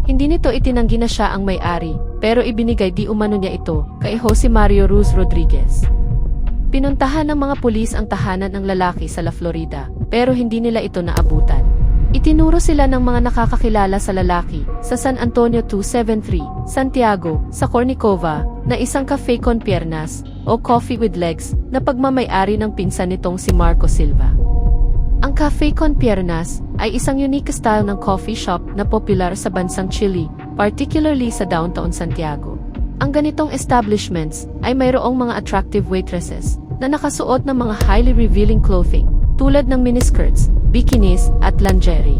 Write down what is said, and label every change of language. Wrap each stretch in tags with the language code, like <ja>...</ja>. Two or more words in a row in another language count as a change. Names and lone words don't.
<tl>Hindi nito itinanggi na siya ang may-ari, pero ibinigay di umano niya ito kay Jose Mario Ruz Rodriguez. Pinuntahan ng mga pulis ang tahanan ng lalaki sa La Florida, pero hindi nila ito naabutan. Itinuro sila ng mga nakakakilala sa lalaki sa San Antonio 273, Santiago, sa Cornicova, na isang</tl> <es>cafe con piernas</es> <tl>o</tl> <en>coffee with legs</en> <tl>na pagmamay-ari ng pinsan nitong si Marco Silva. Ang</tl> <es>Cafe con Piernas</es> <tl>ay isang</tl> <en>unique style</en> <tl>ng</tl> <en>coffee shop</en> <tl>na popular sa bansang Chile, particularly sa downtown Santiago. Ang ganitong establishments ay mayroong mga</tl> <en>attractive waitresses</en> <tl>na nakasuot ng mga</tl> <en>highly revealing clothing</en> <tl>tulad ng miniskirts, bikinis at lingerie.</tl>